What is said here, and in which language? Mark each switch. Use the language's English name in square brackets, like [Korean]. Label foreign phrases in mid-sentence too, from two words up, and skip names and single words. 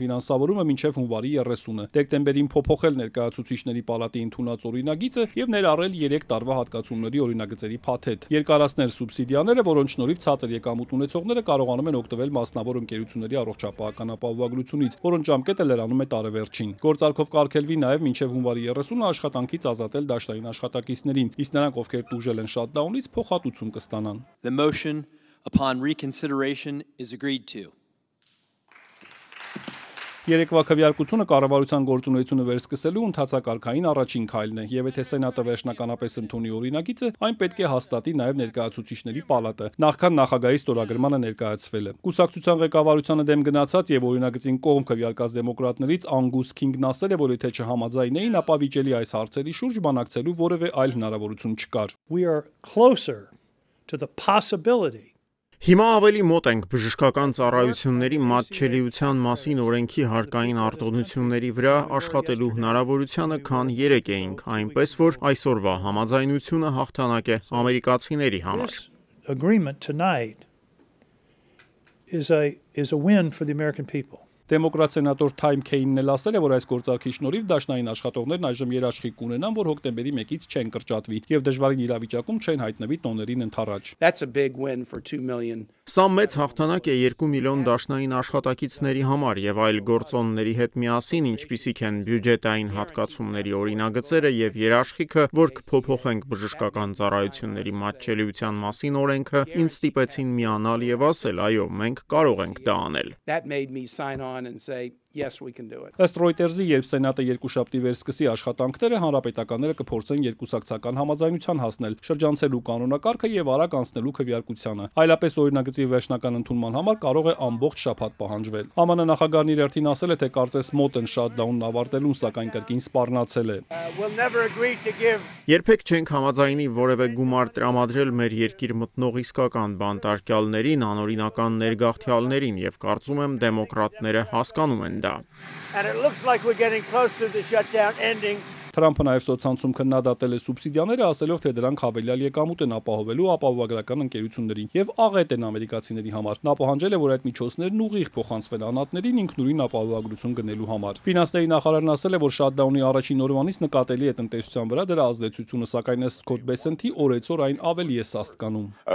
[Armenian] ֆինանսավորումը մինչև հունվարի 30-ը, դեկտեմբերին փոփոխել ներկայացուցիչների պալատի ընդունած օրինագիծը եւ ներառել 3 տարվա հատկացումների օրինագծերի փաթեթ, երկարացնել սուբսիդիաները, որոնց շնորհիվ ցածր եկամուտ ունեցողները կարողանում են օգտվել մասնավոր ընկերությունների առողջապահական ապահովագրությունից, որոնց ժամկետը լրանում է տարեվերջին։ Գործարքով կարգելվի նաեւ մինչև հունվարի 30-ը աշխատանքից ազատել դաշնային աշխատակիցներին, իսկ նրանք, ովքեր տուժել են շատդաունից, փոխհատուցում կստանան։ [English] The motion upon reconsideration is agreed to. [Armenian] Երեկվա քվեարկությունը կառավարության գործունեությունը վերսկսելու ընթացակարգային առաջին քայլն է, եւ եթե սենատը վերջնականապես ընդունի օրինագիծը, այն պետք է հաստատի նաեւ ներկայացուցիչների պալատը, նախքան նախագահի ստորագրմանը ներկայացվել է։ Կուսակցության ղեկավարությանը դեմ գնացած եւ օրինագծին կողմ քվեարկած դեմոկրատներից Անգուս Քինգն ասել է, որ եթե չհամաձայնեին, ապա վիճելի այս հարցերի շուրջ բանակցելու որևէ այլ հնարավորություն չկար։ [English] We are closer to the possibility. [Armenian] Հիմա ավելի մոտ ենք բժշկական ծառայությունների մատչելիության մասին օրենքի հարկային արտոնությունների վրա աշխատելու հնարավորությանը, քան 3 էինք, այնպես որ այսօրվա համաձայնությունը հաղթանակ է ամերիկացիների համար։ [English] This agreement tonight is a win for the American people. [Armenian] Դեմոկրատ սենատոր Թայմ Քեյնն էլ ասել է, որ այս գործարքի շնորհիվ դաշնային աշխատողներն այժմ երաշխիք կունենան, որ հոկտեմբերի 1-ից չեն կրճատվի եւ դժվարին իրավիճակում չեն հայտնվի տոներին ընդառաջ։ [English] That's a big win for 2 million. [Armenian] Սա մեծ հաղթանակ է 2 միլիոն դաշնային աշխատակիցների համար եւ այլ գործոնների հետ միասին, ինչպիսիք են բյուջետային հատկացումների օրինագծերը եւ երաշխիքը, որ կփոփոխենք բժշկական ծառայությունների մատչելիության մասին օրենքը, ինձ ստիպեցին միանալ եւ ասել, այո, մենք կարող ենք դա անել։ [English] That made me sign on and say, yes, we can do it. [Armenian] Ըստ Reuters-ի, երբ Սենատը երկուշաբթի վերսկսի աշխատանքները, հանրապետականները կփորձեն երկուսակցական համաձայնության հասնել, շրջանցելու կանոնակարգը եւ արագ անցնելու քվեարկությանը։ Այլապես օրինագծի վերջնական ընդունման համար կարող է ամբողջ շաբաթ պահանջվել։ ԱՄՆ նախագահն իր հերթին ասել է, թե կարծես մոտ են շատդաունն ավարտելուն, սակայն կրկին սպառնացել է։ Երբեք չենք համաձայնի որևէ գումար տրամադրել մեր երկիր մտնող իսկական բանտարկյալներին, անօրինական ներգաղթյալներին եւ կարծում եմ դեմոկրատները հասկանում են դա։ [English] And it looks like we're getting close to the shutdown ending. [Armenian] Թրամփը նաև սոցցանցում քննադատել է սուբսիդիաները, ասելով, թե դրանք հավելյալ եկամուտ են ապահովելու ապահովագրական ընկերություններին եւ աղետ են ամերիկացիների համար։ Նա պահանջել է, որ այդ միջոցներն ուղիղ փոխանցվեն անհատներին ինքնուրույն ապահովագրություն գնելու համար։ Ֆինանսների նախարարն ասել է, որ շատդաունի առաջին օրվանից նկատելի է տնտեսության վրա դրա ազդեցությունը, սակայն ըստ Սքոթ Բեսենթի օրեցօր այն ավելի է սաստկանում։